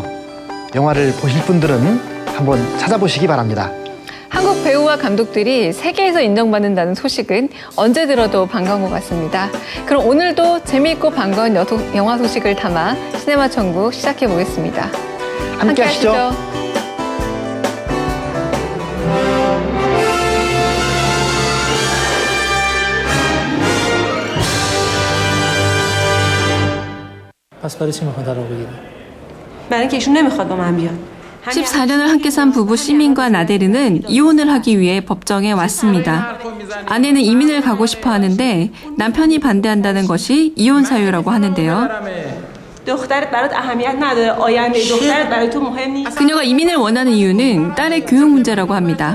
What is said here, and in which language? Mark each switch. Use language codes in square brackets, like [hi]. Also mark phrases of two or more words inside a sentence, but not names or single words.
[ko] 영화를 보실 분들은 한번 찾아보시기 바랍니다. 한국 배우와 감독들이 세계에서 인정받는다는 소식은 언제 들어도 반가운 것 같습니다. 그럼 오늘도 재미있고 반가운 영화 소식을 담아 시네마 천국 시작해 보겠습니다. 함께 하시죠. [fa] پس برای چی میخواد طلاق بگیره؟ برای اینکه ایشون نمیخواد با من بیاد. [ko] 14년을 함께 산 부부 시민과 나데르는 이혼을 하기 위해 법정에 왔습니다. 아내는 이민을 가고 싶어 하는데 남편이 반대한다는 것이 이혼 사유라고 하는데요. 그녀가 이민을 원하는 이유는 딸의 교육 문제라고 합니다.